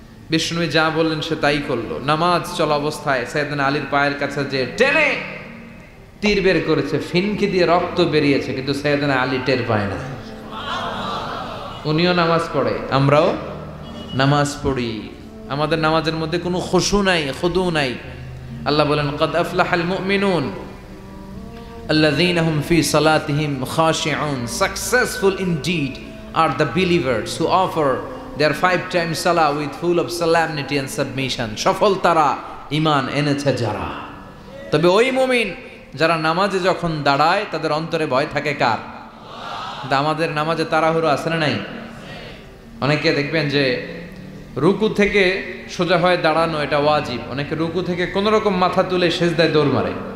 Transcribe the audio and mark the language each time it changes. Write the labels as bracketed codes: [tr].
[bn] বিষ্ণুবী যা বললেন সে তাই করলো। নামাজ চলা অবস্থায় সাইয়েদনা আলীর পায়ের কাছে যে টেনে তীর বের করেছে, ফিনকি দিয়ে রক্ত বেরিয়েছে, কিন্তু সাইয়েদনা আলী টের পায় না। উনিও নামাজ পড়ে, আমরাও নামাজ পড়ি। আমাদের নামাজের মধ্যে কোনো খুশু নাই, খুদু নাই। আল্লাহ বলেন [ar] কদ আফলাহাল মুমিনুন আল্লাযীনা হুম ফি সালাতিহিম খাশিউন, [en] Successful indeed are the believers who offer their 5 times salah with full of solemnity and submission. [bn] সফল তারা, ঈমান এনেছে যারা। তবে ওই মুমিন যারা নামাজে যখন দাঁড়ায় তাদের অন্তরে ভয় থাকে কার? আমাদের নামাজে তাড়াহুড়ো আছে না নাই? অনেকে দেখবেন যে রুকু থেকে সোজা হয়ে দাঁড়ানো এটা ওয়াজিব। অনেকে রুকু থেকে কোনো রকম মাথা তুলে সেজদায় দৌড় মারে।